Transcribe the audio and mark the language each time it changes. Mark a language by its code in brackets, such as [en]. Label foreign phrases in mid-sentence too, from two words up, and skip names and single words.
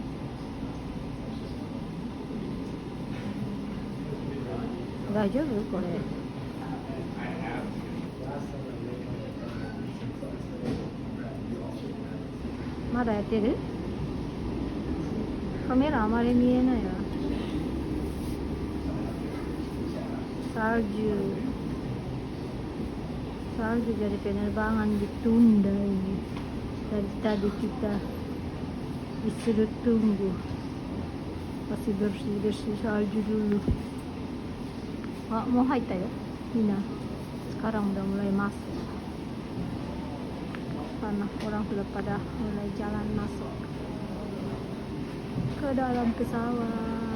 [ja] 大丈夫これ？まだやってる？カメラあまり見えないわ。 [id] salju jadi penerbangan ditunda ini. Dari tadi kita disuruh tunggu, masih bersih salju dulu. Mau haita ya Mina, sekarang udah mulai masuk karena orang sudah pada mulai jalan masuk ke dalam pesawat.